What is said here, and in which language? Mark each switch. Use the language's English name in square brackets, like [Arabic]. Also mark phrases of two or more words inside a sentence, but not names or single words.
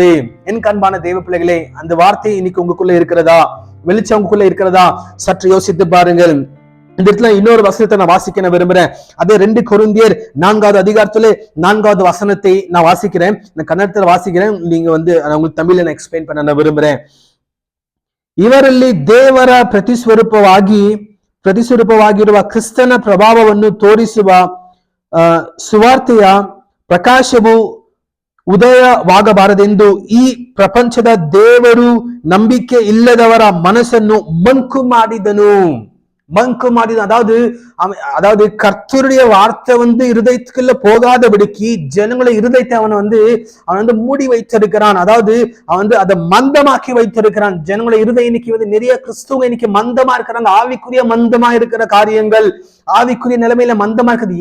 [Tamil] என் அன்பான தேவ பிள்ளைகளே, அந்த வார்த்தை இன்னைக்கு உங்களுக்குள்ள இருக்கிறதா, வெளிச்சம் உங்களுக்குள்ள இருக்கிறதா? சற்று யோசித்து பாருங்கள். இந்த இடத்துல இன்னொரு வசனத்தை நான் வாசிக்க விரும்புறேன். அதே 2 கொரிந்தியர் 4வது அதிகாரத்துல 4வது வசனத்தை நான் வாசிக்கிறேன். நான் கன்னடத்துல வாசிக்கிறேன். நீங்க உங்களுக்கு தமிழ்ல நான் எக்ஸ்பிளைன் பண்ண நான் விரும்புறேன். [Kannada] ಇವರಲ್ಲಿ ದೇವರ ಪ್ರತಿಸ್ವರೂಪವಾಗಿರುವ ಕ್ರಿಸ್ತನ ಪ್ರಭಾವವನ್ನು ತೋರಿಸುವ ಸುವಾರ್ತೆಯ ಪ್ರಕಾಶವು ಉದಯವಾಗಬಾರದೆಂದು ಈ ಪ್ರಪಂಚದ ದೇವರು ನಂಬಿಕೆ ಇಲ್ಲದವರ ಮನಸ್ಸನ್ನು ಮಂಕು ಮಾಡಿದನು. [Tamil] அதாவது கர்த்தருடைய வார்த்தை இருதயத்துக்குள்ள போகாதபடிக்கு ஜனங்களை இருதயத்தை அவன் மூடி வைத்திருக்கிறான். அதாவது அவன் அதை மந்தமாக்கி வைத்திருக்கிறான். ஜனங்களை இருதயம் இன்னைக்கு நிறைய கிறிஸ்துவ இன்னைக்கு மந்தமா இருக்கிறாங்க. ஆவிக்குரிய மந்தமா இருக்கிற காரியங்கள், ஆவிக்குரிய நிலைமையில மந்தமா இருக்குது.